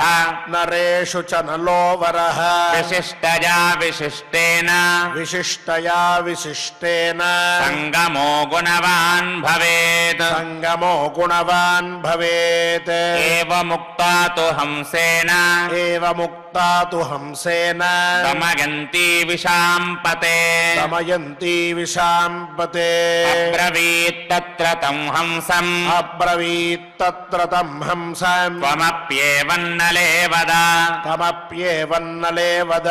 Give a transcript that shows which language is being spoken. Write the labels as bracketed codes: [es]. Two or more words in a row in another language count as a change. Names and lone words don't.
[sa] नरेषु च नलो वरः विशिष्टया विशिष्टेन विशिष्टया विशिष्टेन सङ्गमो गुणवान् भवेत् सङ्गमो गुणवान् भवेत् एवमुक्ता तु हंसेन एवमुक्ता తాతు హంసేన దమయంతి విశాంపతే దమయంతి విశాంపతే అబ్రవీత్ తత్ర తం హంసం అబ్రవీత్ తత్ర తం హంసం త్వమప్యేవన్నలే వద తమప్యేవన్నలే వద